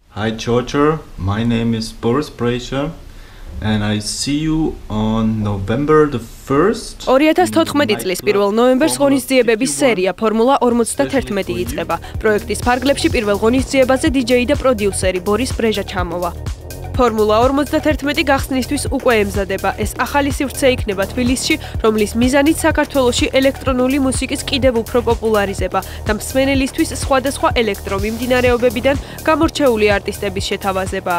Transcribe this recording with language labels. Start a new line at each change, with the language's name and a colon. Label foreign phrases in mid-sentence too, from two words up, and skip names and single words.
English: Hi Georgia, my name is Boris Brejcha and I see you on November the 1st.
Georgian: 2014 წლის 1 ნოემბერს ღონისძიებების სერია ფორმულა 51 იწყება. პროექტის ფარგლებში პირველ ღონისძიებაზე DJ და პროდიუსერი ბორის ბრეჟა ჩამოვა. ფორმულა 51 გახსნისთვის უკვე ემზადება. ეს ახალი სივრცე იქნება თბილისში, რომლის მიზანით საქართველოში ელექტრონული მუსიკის კიდევ უფრო პოპულარიზება და მსმენელისთვის სხვადასხვა ელექტრომიმდინარეობებიდან გამორჩეული არტისტების შეთავაზებაა.